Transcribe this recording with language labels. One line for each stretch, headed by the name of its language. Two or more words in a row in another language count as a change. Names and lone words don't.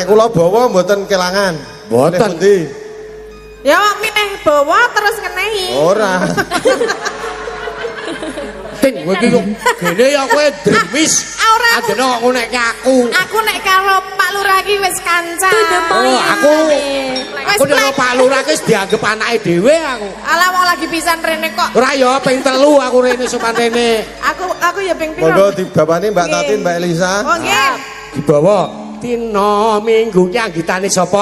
Javanese: Nek kula bawa mboten kelangan. Mboten. Nek pundi? Ya milih bawa terus ngenehi. Ora. Tin, kowe iki kok gene ya kowe drimis. Ora, aku- Adene kok ngonekke aku. Aku nek karo Pak Lurah iki wis kanca.
English: To the point.
Javanese: Oh, aku Wis aku nek plek. Pak Lurah ki wis dianggep anake dhewe aku. Alah wong lagi pisan rene kok. Ora ya ping 3 aku rene sopan rene. Aku ya ping piro. Monggo dibawani Mbak Nggih. Tatin, Mbak Elisa. Oh nggih. Dibawa Tino minggu ki anggitane sapa?